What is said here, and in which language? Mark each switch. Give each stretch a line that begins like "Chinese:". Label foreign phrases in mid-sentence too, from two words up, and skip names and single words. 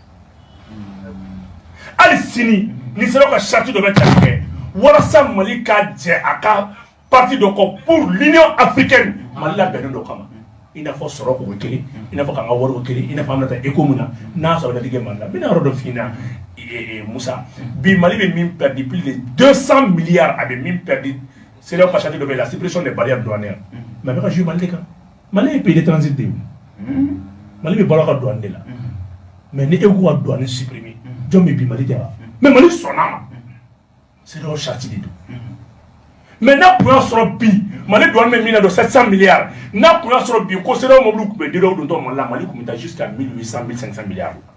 Bambara: hali sini ni CEDEAO ka charte dɔ bɛ tali kɛ walasa Mali ka jɛ a ka parti dɔ kɔ
French: pour l'Union africaine
Bambara: Mali labɛnnen dɔ kama i n'a fɔ sɔrɔ ko kelen i n'a fɔ k'an ka wari ko kelen i n'a fɔ an bɛna taa éco mun na n'a sɔrɔ datigɛ Mali la n bɛna yɔrɔ dɔ f'i ɲɛna Moussa bi Mali bɛ min perdu
French: plus de 200 milliards
Bambara: a bɛ min perdu CEDEAO ka charte dɔ bɛ la
French: suppression des barrières douanières
Bambara: mais a bɛ ka jouer Mali de kan Mali ye
French: pays de transit
Bambara: de ye Mali bɛ balo ka douane de la mais ni e ko ka
French: douane supprimer
Bambara: jɔn bɛ bi Mali tɛ wa mais Mali sɔnna ma CEDEAO charte de don mais n'a kun y'a sɔrɔ bi Mali douane bɛ min na don 700 milliards n'a kun y'a sɔrɔ bi ko CEDEAO mobile tun bɛ DEDEAO don tɔ Mali la Mali tun bɛ taa
French: jusqu'à 1800 1500 milliards